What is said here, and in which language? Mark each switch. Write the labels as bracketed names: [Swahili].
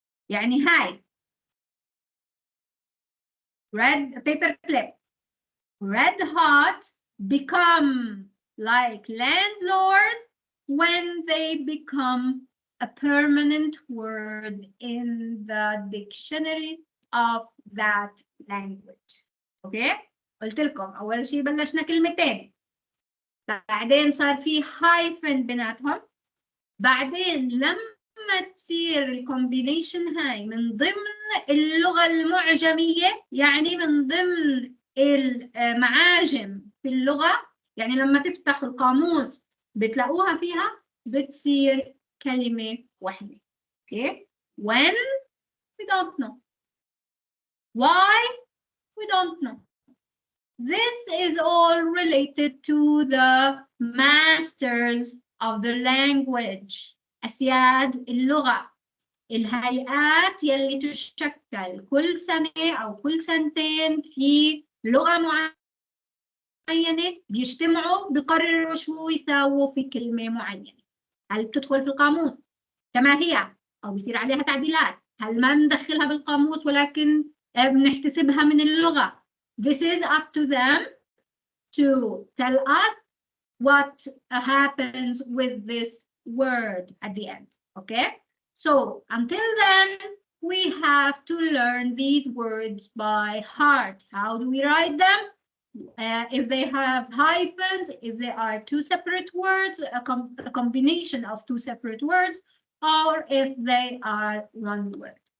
[Arabic] يعني هاي [English] red paper clip, red hot become like landlord when they become a permanent word in the dictionary of that language. Okay? [Arabic] قلت لكم أول شيء بلشنا كلمتين، بعدين صار في hyphen بيناتهم، بعدين لما تصير الكومبينيشن هاي من ضمن اللغة المعجمية، يعني من ضمن المعاجم في اللغة، يعني لما تفتحوا القاموس بتلاقوها فيها، بتصير كلمة واحدة. [English] Okay? When? We don't know. Why? We don't know. This is all related to the masters of the language. [Arabic] أسياد اللغة، الهيئات يلي تشكل كل سنة أو كل سنتين في لغة معينة، بيجتمعوا بقرروا شو يساووا في كلمة معينة. هل بتدخل في القاموس كما هي أو بيصير عليها تعديلات؟ هل ما بندخلها بالقاموس ولكن بنحتسبها من اللغة؟ [English] This is up to them to tell us what happens with this word at the end. Okay? So until then, we have to learn these words by heart. How do we write them? if they have hyphens, if they are two separate words, a combination of two separate words, or if they are one word.